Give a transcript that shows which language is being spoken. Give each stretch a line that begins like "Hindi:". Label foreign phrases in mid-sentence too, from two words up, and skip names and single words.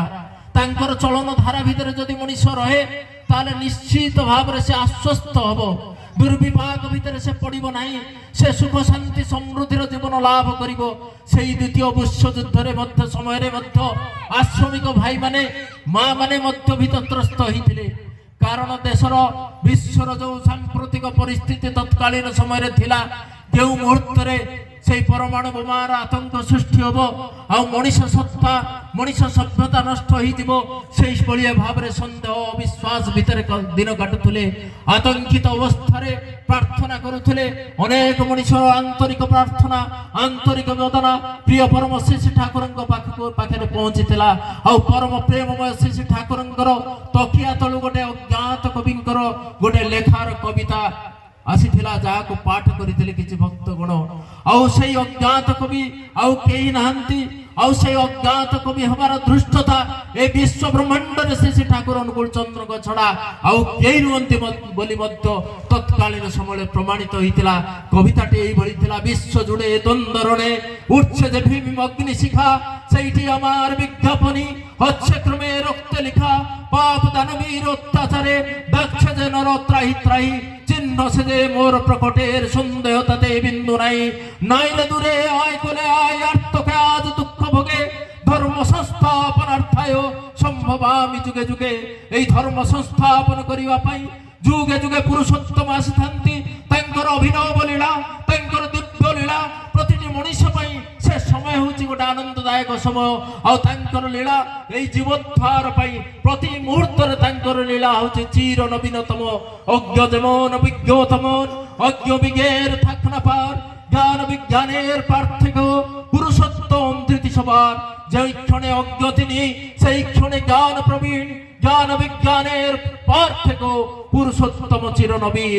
Odia: ତାଙ୍କର ଚଳନ ଧାରା ଭିତରେ ଯଦି ମଣିଷ ରହେ ତାହେଲେ ନିଶ୍ଚିତ ଭାବରେ ସେ ଆଶ୍ୱସ୍ତ ହବ, ଦୁର୍ବିପାକ ଭିତରେ ସେ ପଡିବ ନାହିଁ, ସେ ସୁଖ ଶାନ୍ତି ସମୃଦ୍ଧିର ଜୀବନ ଲାଭ କରିବ। ସେଇ ଦ୍ୱିତୀୟ ବିଶ୍ୱଯୁଦ୍ଧରେ ମଧ୍ୟ ସମୟରେ ମଧ୍ୟ ଆଶ୍ରମିକ ଭାଇମାନେ ମା ମାନେ ମଧ୍ୟ ଭୀତତ୍ରସ୍ତ ହେଇଥିଲେ। କାରଣ ଦେଶର ବିଶ୍ୱର ଯୋଉ ସାମ୍ପ୍ରତିକ ପରିସ୍ଥିତି ତତ୍କାଳୀନ ସମୟରେ ଥିଲା, ଯେଉଁ ମୁହୂର୍ତ୍ତରେ ସେଇ ପରମାଣୁ ବୋମାର ଆତଙ୍କ ସୃଷ୍ଟି ହବ ଆଉ ମଣିଷ ସତ୍ତା ମଣିଷ ସଭ୍ୟତା ନଷ୍ଟ ହେଇଯିବ, সেই ଭଳିଆ ଭାବରେ ସନ୍ଦେହ ଅବିଶ୍ୱାସ ଭିତରେ ଦିନ କାଟୁଥିଲେ। ଆତଙ୍କିତ ଅବସ୍ଥାରେ ପ୍ରାର୍ଥନା କରୁଥିଲେ। ଅନେକ ମଣିଷର ଆନ୍ତରିକ ପ୍ରାର୍ଥନା ଆନ୍ତରିକ ବେଦନା ପ୍ରିୟ ପରମ ଶିଶୁ ଠାକୁରଙ୍କ ପାଖରେ ପହଞ୍ଚିଥିଲା। ଆଉ ପରମ ପ୍ରେମମୟ ଶିଶୁ ଠାକୁରଙ୍କର ତକିଆ ତଳୁ ଗୋଟେ ଅଜ୍ଞାତ କବିଙ୍କର ଗୋଟେ ଲେଖାର କବିତା ଆସିଥିଲା, ଯାହାକୁ ପାଠ କରିଥିଲେ କିଛି ଭକ୍ତଗଣ। ଆଉ ସେଇ ଅଜ୍ଞାତ କବି ଆଉ କେହି ନାହାନ୍ତି, ଆଉ ସେଇ ଅଜ୍ଞାତ କବି ହେବାର ଧୃଷ୍ଟତା ଏ ବିଶ୍ୱ ବ୍ରହ୍ମାଣ୍ଡରେ ଶ୍ରୀ ଠାକୁର ଅନୁକୂଳ ଚନ୍ଦ୍ରଙ୍କ ଛଡା ଆଉ କେହି ନୁହନ୍ତି ବୋଲି ମଧ୍ୟ ତତ୍କାଳୀନ ସମୟରେ
Bangla: প্রমাণিত হয়েছিল। কবিতাটি এইভাবে ছিল, বিশ্ব জুড়ে দ্বন্দ্বরণে উঠছে যে ভীম অগ্নি শিখা, সেইটি আমার বিজ্ঞাপনী হচ্ছে ক্রমে রক্তে লিখা। পাপ দানবীর অত্যাচারে দেখছে যে নর ত্রাহি ত্রাহি, চিহ্ন সে যে মোর প্রকটের সন্দেহ তাতে বিন্দু নাই। নাইলে দূরে আয় কোলে আয় আর্তকে আজ দুঃখ ভোগে, ধর্ম সংস্থাপনার্থায় সম্ভব আমি যুগে যুগে।
Odia: ଏଇ ଧର୍ମ ସଂସ୍ଥାପନ କରିବା ପାଇଁ ଯୁଗେ ଯୁଗେ ପୁରୁଷୋତ୍ତମ আসিথাନ୍ତି। ତାଙ୍କର ଅଭିନବ ଲୀଳା ତାଙ୍କର ଦିବ୍ୟ ଲୀଳା ପ୍ରତିଟି ମଣିଷ ପାଇଁ ସେ ସମୟ ହେଉଛି ଗୋଟେ ଆନନ୍ଦଦାୟକ ସମୟ। ଆଉ ତାଙ୍କର ଲୀଳା ଏଇ ଜୀବୋଦ୍ଧାର ପାଇଁ ପ୍ରତି ମୁହୂର୍ତ୍ତରେ ତାଙ୍କର ଲୀଳା ହେଉଛି ଚିର ନବୀନତମ।
Bangla: অজ্ঞ যেমন বিজ্ঞ তেমন অজ্ঞ বিজ্ঞের থাক না পার, জ্ঞান বিজ্ঞানের পার্থক্য পুরুষোত্তম ধৃতি সবার। যেই ক্ষণে অজ্ঞ তিনি সেই ক্ষণে জ্ঞান প্রবীণ, জ্ঞান বিজ্ঞানের পার্থক্য পুরুষোত্তম চিরনবীন।